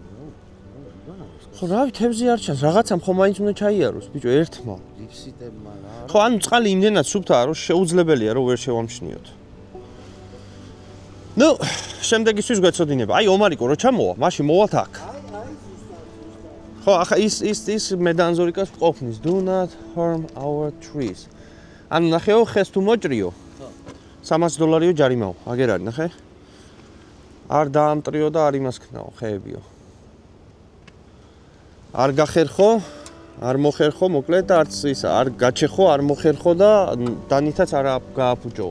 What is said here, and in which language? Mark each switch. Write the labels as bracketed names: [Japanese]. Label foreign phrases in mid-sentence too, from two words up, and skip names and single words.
[Georgian] ხო, რავი, თევზი არ ჩანს, რაღაცამ ხო მაინც უნდა ჩაიაროს, ბიჭო, ერთმა. ლიფსიტებმა რა. ხო, ანუ წყალი იმდენად სუფთაა, რომ შეუძლებელია, რომ ვერ შევამჩნიოთ. ნუ, შემდეგისთვის გვეცოდინება. აი, ომარიკო რო ჩამოვა, მაშინ მოვალთ აქ. ხო, ახლა ის მე და ანზორიკას ყოფნის, [English] do not harm our trees. [Georgian] ანუ ნახეო, ხეს თუ მოჭრიო. $300 ჯარიმაო, აგერ არის, ნახე? არ დაამტრიო და არ იმას ქნაო, ხეებიო. არ გახერხო, არ მოხერხო, მოკლედ და არც ისა, არ გაჩეხო, არ მოხერხო და დანითაც არ გააფუჭო.